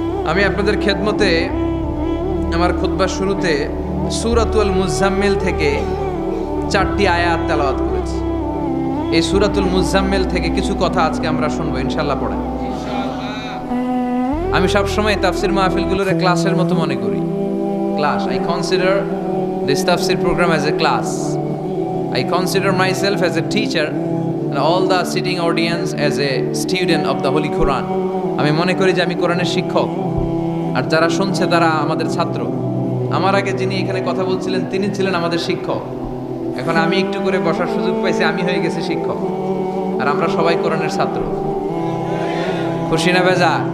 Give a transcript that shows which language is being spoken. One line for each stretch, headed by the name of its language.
Bangla: আমি আপনাদের খেদমতে আমার খুতবার শুরুতে সূরাতুল মুজাম্মিল থেকে 4টি আয়াত তেলাওয়াত করেছি। এই সূরাতুল মুজাম্মিল থেকে কিছু কথা আজকে আমরা শুনবো ইনশাআল্লাহ। পড়েন। আমি সবসময় তাফসির মাহফিলগুলোরে ক্লাসের মতো মনে করি।
English: Class, I consider this tafsir program as a class. I consider myself as a teacher and all the sitting audience as a student of the Holy Quran.
Bangla: আমি মনে করি যে আমি কোরআনের শিক্ষক, আর যারা শুনছে তারা আমাদের ছাত্র। আমার আগে যিনি এখানে কথা বলছিলেন তিনি ছিলেন আমাদের শিক্ষক। এখন আমি একটু করে বসার সুযোগ পাইছি, আমি হয়ে গেছি শিক্ষক, আর আমরা সবাই কোরআনের ছাত্র। খুশি না বেজা?